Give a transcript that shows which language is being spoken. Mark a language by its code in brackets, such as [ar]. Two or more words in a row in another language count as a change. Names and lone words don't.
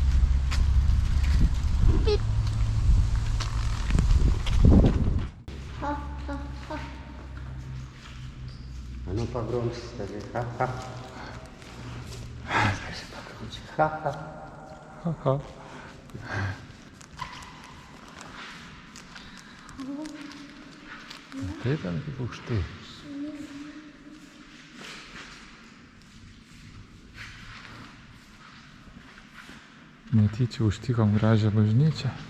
[ru] Ха-ха-ха. А ну погромче скажи. Ха-ха. Скажи погромче. Ха-ха. Ха-ха. [lt] Tai ten kaip aukštai. Netyčia užtikom gražią bažnyčią.